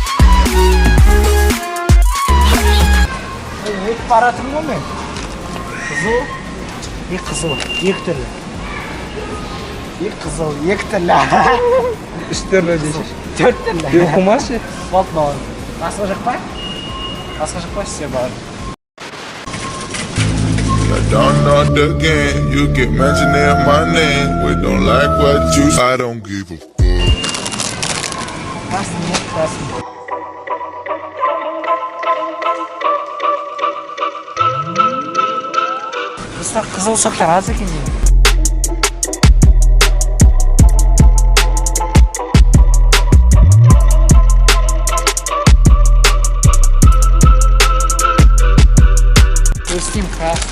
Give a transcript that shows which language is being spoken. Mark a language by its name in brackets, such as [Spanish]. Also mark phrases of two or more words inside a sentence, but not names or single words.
[Kazakh] Өтіп баратырмын ғой мен. Қызыл. Қызыл. Екі түрлі. Қызыл, екі түрлі. Үш түрлі дейсіз. Төрт түрлі. Оқымашы. Болды, бауырым. Басқа жоқ па? Басқа жоқ па сізде, бауырым? [English] Don't know the game, you get mentioning my name. We don't like what you I don't give a fuck. [Russian] Красный, нет, красный. [Kazakh] Достар, қызыл шоқтар аз екен деймін. [Russian] Көстем красный.